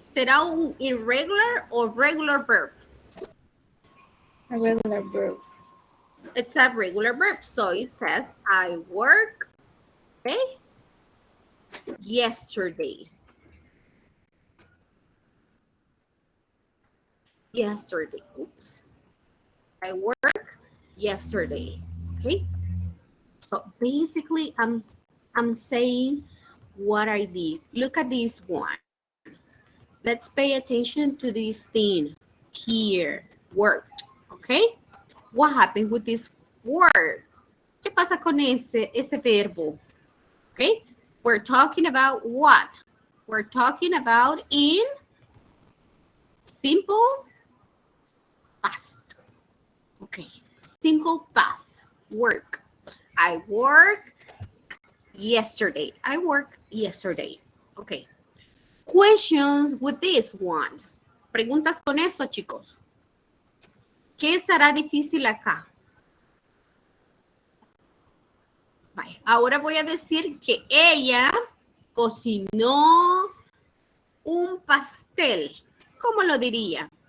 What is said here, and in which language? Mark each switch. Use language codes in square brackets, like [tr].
[es] ¿Será un irregular o regular verb? [en] A regular verb. It's a regular verb. So it says, I work, okay, yesterday. Yesterday. Oops. I work yesterday. Okay. So basically, I'm saying what I did. Look at this one. Let's pay attention to this thing here. Worked. Okay. What happened with this word? [es] ¿Qué pasa con ese verbo? [en] Okay. We're talking about what? We're talking about in simple past. Okay. Simple past. Work. I work yesterday. I work yesterday. Okay. Questions with these ones. [es] Preguntas con esto, chicos. ¿Qué será difícil acá? Vale, ahora voy a decir que ella cocinó un pastel. ¿Cómo lo diría?